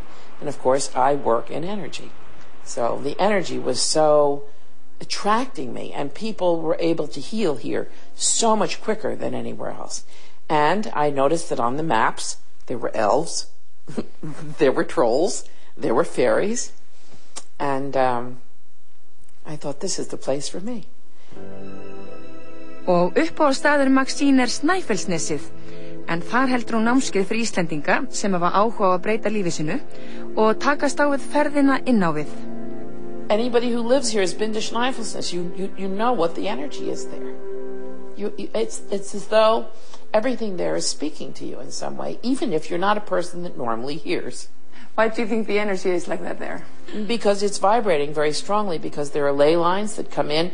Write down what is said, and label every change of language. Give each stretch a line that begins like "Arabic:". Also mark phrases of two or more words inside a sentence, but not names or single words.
English: And of course, I work in energy. So the energy was so attracting me, and people were able to heal here so much quicker than anywhere else. And I noticed that on the maps, there were elves, there were trolls, there were fairies, and I thought this is the place for me.
Icelandic: Og uppáhaldsstaður Maxine Snæfellsnesið, en þar heldur hún námskeið fyrir Íslendinga sem hafa áhuga á að breyta lífi sínu og takast á við ferðina inn á við.
English: Anybody who lives here has been to Snæfellsnes. You know what the energy is there. It's as though everything there is speaking to you in some way, even if you're not a person that normally hears. why do you think the energy is like that there? Because it's vibrating very strongly, because there are ley lines that come in.